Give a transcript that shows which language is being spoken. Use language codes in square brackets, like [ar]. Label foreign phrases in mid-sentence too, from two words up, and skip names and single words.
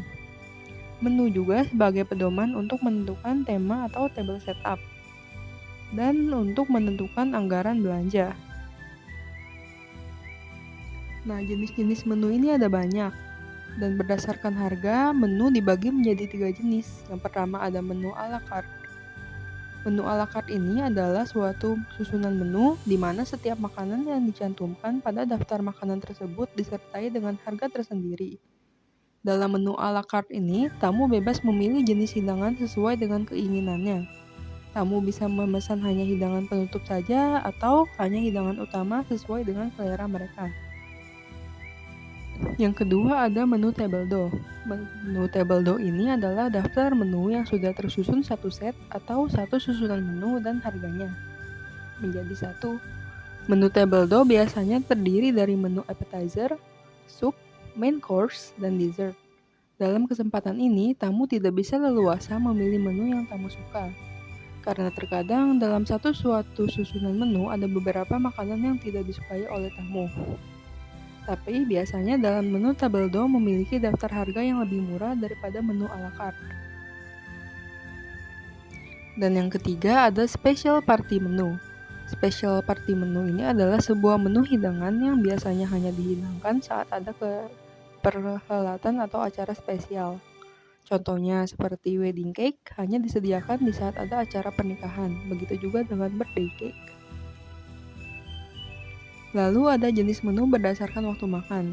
[id] Menu juga sebagai pedoman untuk menentukan tema atau [en] table setup. [id] Dan untuk menentukan anggaran belanja. Nah, jenis-jenis menu ini ada banyak. Dan berdasarkan harga, menu dibagi menjadi 3 jenis. Yang pertama ada menu [fr] a la carte. [id] Menu [fr] a la carte [id] ini adalah suatu susunan menu di mana setiap makanan yang dicantumkan pada daftar makanan tersebut disertai dengan harga tersendiri. Dalam menu [fr] a la carte [id] ini, tamu bebas memilih jenis hidangan sesuai dengan keinginannya. Tamu bisa memesan hanya hidangan penutup saja atau hanya hidangan utama sesuai dengan selera mereka. Yang kedua ada menu [fr] table d'eau. [id] Menu [fr] table d'eau [id] ini adalah daftar menu yang sudah tersusun satu set atau satu susunan menu dan harganya menjadi satu. Menu [fr] table d'eau [id] biasanya terdiri dari menu appetizer, sup, [en] main course, [id] dan dessert. Dalam kesempatan ini, tamu tidak bisa leluasa memilih menu yang tamu suka. Karena terkadang dalam suatu susunan menu ada beberapa makanan yang tidak disukai oleh tamu. Tapi biasanya dalam menu [fr] table d'eau [id] memiliki daftar harga yang lebih murah daripada menu [fr] a la carte. [id] Dan yang ketiga ada [en] special party menu. Special party menu [id] ini adalah sebuah menu hidangan yang biasanya hanya dihidangkan saat ada perhelatan atau acara spesial. Contohnya seperti [en] wedding cake [id] hanya disediakan di saat ada acara pernikahan, begitu juga dengan [en] birthday cake. [id] Lalu ada jenis menu berdasarkan waktu makan.